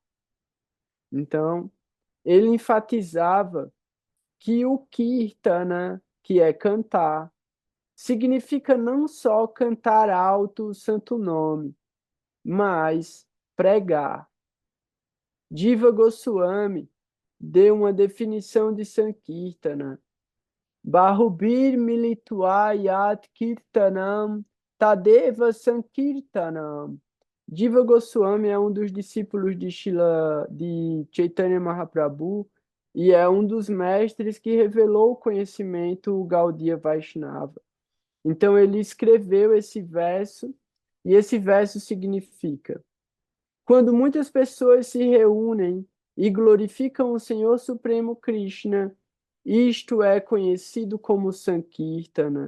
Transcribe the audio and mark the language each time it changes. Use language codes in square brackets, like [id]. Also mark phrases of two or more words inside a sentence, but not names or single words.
[pt] Então, ele enfatizava que o Kirtana, que é cantar, significa não só cantar alto o santo nome, mas pregar. Jiva Goswami deu uma definição de Sankirtana. [sa] बहुभिर् मिलित्वा यत् कीर्तनम् तदेव सङ्कीर्तनम्. [pt] Jiva Goswami é um dos discípulos de Chaitanya Mahaprabhu e é um dos mestres que revelou o conhecimento Gaudiya Vaishnava. Então ele escreveu esse verso e esse verso significa: quando muitas pessoas se reúnem e glorificam o Senhor Supremo Krishna, isto é conhecido como Sankirtana.